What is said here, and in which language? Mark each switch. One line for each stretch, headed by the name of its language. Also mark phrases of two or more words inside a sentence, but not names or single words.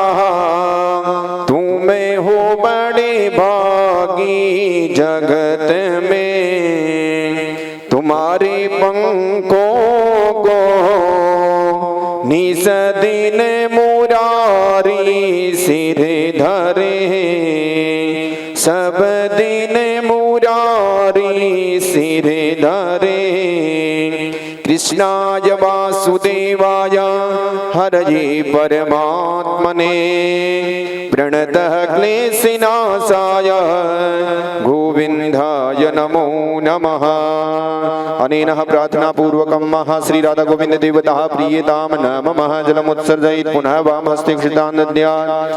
Hindi: तुम्हें हो बड़े भागी जगत में तुम्हारे पंखों को निस दिन मुरारी सिर धरे सब दिन मुरारी सिर धरे।
Sanskrit: कृष्णाय वासुदेवाय हरये परमात्मने प्रणतः क्लेशनाशाय गोविन्दाय नमो नमः। अनेन प्रार्थना पूर्वकं श्री राधा गोविंद देवता प्रियतां नमः जलमुत्सर्जयित पुनः वाम हस्ते क्षितान् दद्यात्।